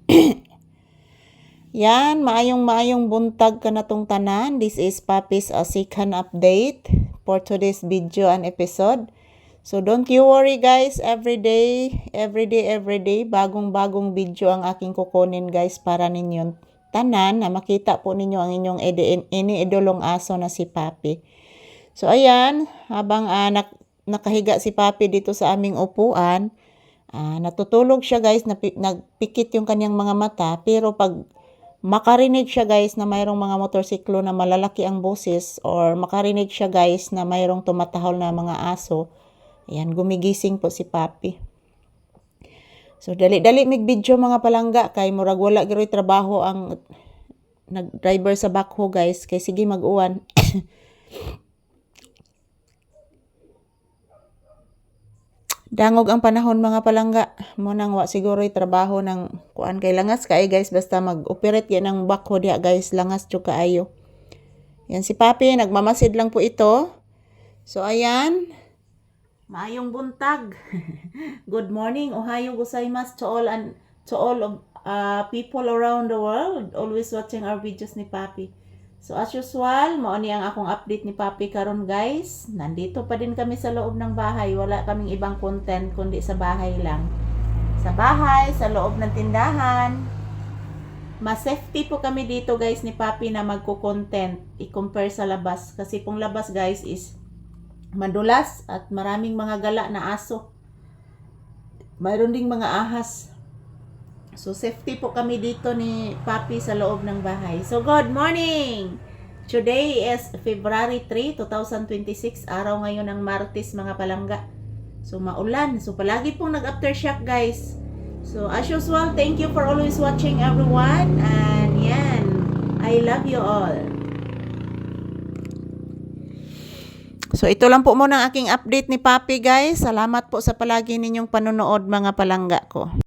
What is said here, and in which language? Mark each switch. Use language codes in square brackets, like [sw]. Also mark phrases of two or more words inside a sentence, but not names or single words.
[tl] Yan, [ceb] maayong buntag ka na tong tanan. [en] This is Papi's second update for today's video and episode. So don't you worry guys, every day, [tl] bagong video ang aking kukunin guys para ninyong tanan na makita po ninyo ang inyong iniidolong aso na si Papi. So ayan, habang nakahiga si Papi dito sa aming upuan, natutulog siya guys, nagpikit yung kanyang mga mata, pero pag makarinig siya guys na mayroong mga motorsiklo na malalaki ang boses or makarinig siya guys na mayroong tumatahol na mga aso, ayan, gumigising po si Papi. So, [ceb] dali-dali mig video mga palangga kay murag wala giroy trabaho ang nag-driver sa backhoe guys. Kay sige mag-uwan. Dangog ang panahon mga palangga. Munang wa siguro'y trabaho ng kuan kay langas kay guys. [tl] Basta mag-operate yan ng backhoe diha guys. [ceb] Langas jud kaayo. [tl] Yan si Papi, nagmamasid lang po ito. [ceb] So, ayan. Maayong buntag. [en] Good morning. [ja] Ohayo gozaimasu [en] to all of people around the world always watching our videos ni Papi. So as usual, [ceb] mao ni ang akong update ni Papi karon guys. [tl] Nandito pa din kami sa loob ng bahay. Wala kaming ibang content kundi sa bahay lang. Sa bahay, sa loob ng tindahan. Mas safety po kami dito guys ni Papi na magko-content i-compare sa labas kasi kung labas guys is madulas at maraming mga gala na aso. Mayroon ding mga ahas. So safety po kami dito ni Papi sa loob ng bahay. [en] So good morning! Today is February 3, 2026. [tl] Araw ngayon ng Martes mga palangga. So maulan. So palagi pong nag-aftershock guys. [en] So as usual, thank you for always watching everyone. And yan, I love you all. [tl] So ito lang po muna ang aking update ni Papi guys. Salamat po sa palagi ninyong panonood mga palangga ko.